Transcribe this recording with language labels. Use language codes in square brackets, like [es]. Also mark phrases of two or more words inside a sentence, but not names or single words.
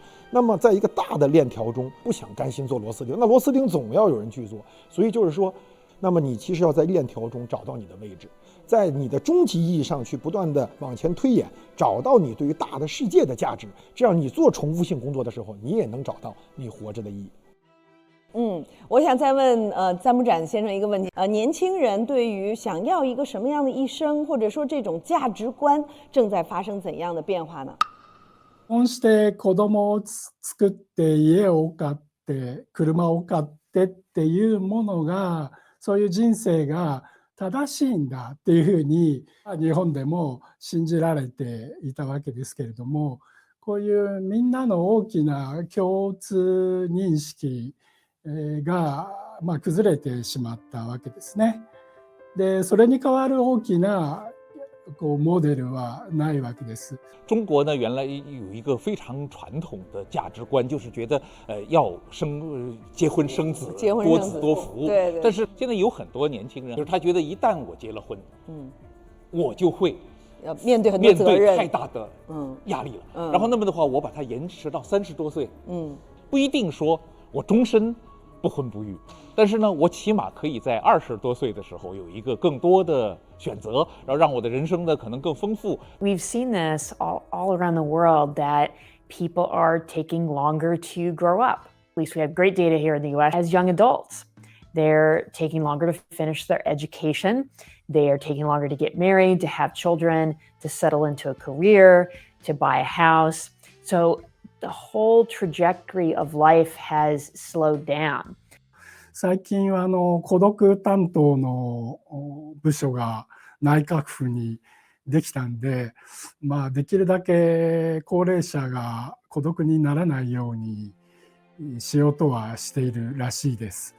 [zh] 那么在一个大的链条中，不想甘心做螺丝钉，那螺丝钉总要有人去做，所以就是说，那么你其实要在链条中找到你的位置，在你的终极意义上去不断的往前推演，找到你对于大的世界的价值，这样你做重复性工作的时候，你也能找到你活着的意义。我想再问赞木展先生一个问题，年轻人对于想要一个什么样的一生，或者说这种价值观正在发生怎样的变化呢？ [ja] 結婚して子供を作って家を買って車を買ってっていうものが、そういう人生が正しいんだっていうふうに日本でも信じられていたわけですけれども、こういうみんなの大きな共通認識が崩れてしまったわけですね。で、それに代わる大きなモデルはないわけです。 [zh] 中国呢，原来有一个非常传统的价值观，就是觉得要结婚生子，多子多福。对。但是现在有很多年轻人，就是他觉得一旦我结了婚，我就会要面对很多责任，面对太大的压力了。然后那么的话，我把它延迟到30多岁，不一定说我终身不婚不育，但是呢，我起码可以在20多岁的时候有一个更多的选择，然后让我的人生呢可能更丰富。 [en] We've seen this all around the world that people are taking longer to grow up. At least we have great data here in the US as young adults. They're taking longer to finish their education. They are taking longer to get married, to have children, to settle into a career, to buy a house. So the whole trajectory of life has slowed down. [ja] 最近は孤独担当の部署が内閣府にできたんで、できるだけ高齢者が孤独にならないようにしようとはしているらしいです。